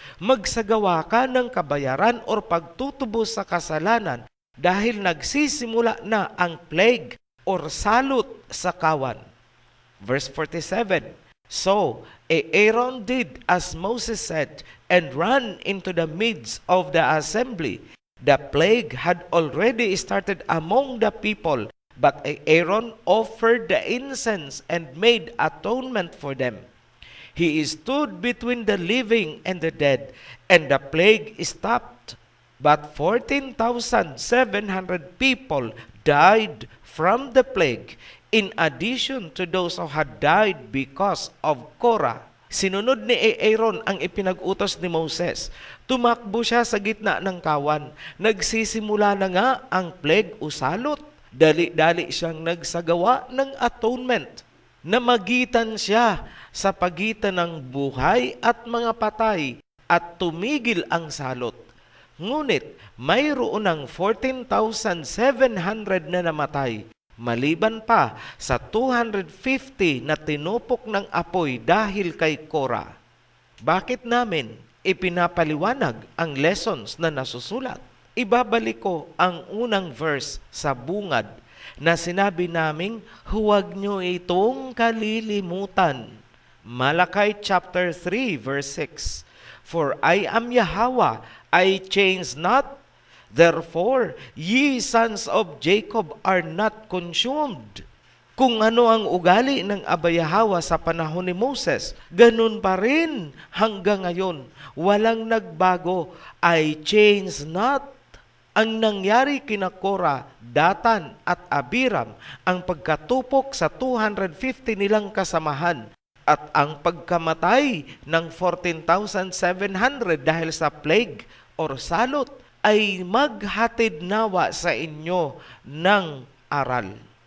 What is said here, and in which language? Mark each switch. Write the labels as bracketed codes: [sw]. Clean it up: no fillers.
[tl] Magsagawa ka ng kabayaran or pagtutubos sa kasalanan dahil nagsisimula na ang plague or salot sa kawan. [en] Verse 47, so Aaron did as Moses said and ran into the midst of the assembly. The plague had already started among the people, but Aaron offered the incense and made atonement for them. He stood between the living and the dead, and the plague stopped. But 14,700 people died from the plague, in addition to those who had died because of Korah. [tl] Sinunod ni Aaron ang ipinag-utos ni Moses. Tumakbo siya sa gitna ng kawan. Nagsisimula na nga ang plague o salot. Dali-dali siyang nagsagawa ng atonement. Namagitan siya sa pagitan ng buhay at mga patay at tumigil ang salot. Ngunit mayroon ng 14,700 na namatay, maliban pa sa 250 na tinupok ng apoy dahil kay Korah. Bakit namin ipinapaliwanag ang lessons na nasusulat? Ibabalik ko ang unang verse sa bungad na sinabi naming huwag nyo itong kalilimutan. [en] Malakay chapter 3 verse 6, for I am Yahweh, I change not. Therefore, ye sons of Jacob are not consumed. [tl] Kung ano ang ugali ng abayahawa sa panahon ni Moses, ganun pa rin hanggang ngayon. Walang nagbago. [en] I change not. [tl] Ang nangyari kina Korah, Datan at Abiram, ang pagkatupok sa 250 nilang kasamahan at ang pagkamatay ng 14,700 dahil sa plague or salot ay maghatid nawa sa inyo ng aral.